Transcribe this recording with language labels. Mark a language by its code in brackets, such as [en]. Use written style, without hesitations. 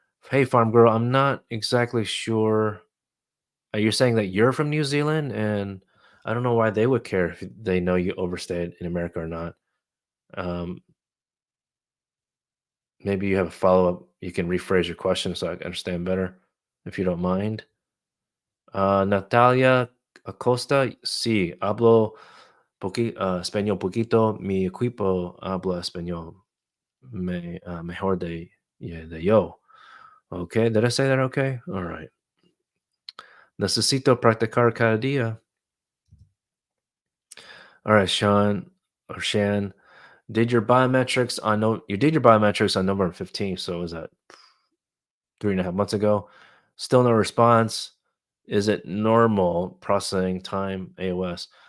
[en] Hey, Farm Girl, I'm not exactly sure. You're saying that you're from New Zealand, and I don't know why they would care if they know you overstayed in America or not. Um, Maybe you have a follow up. You can rephrase your question so I can understand better, if you don't mind. [es] Natalia Acosta, sí, hablo español poquito. Mi equipo habla español mejor de yo. [en] Okay, did I say that okay? All right. [es] Necesito practicar cada día. [en] All right, Sean or Shan, did your biometrics on no you did your biometrics on November 15th, so was that 3.5 months ago? Still no response. Is it normal processing time AOS?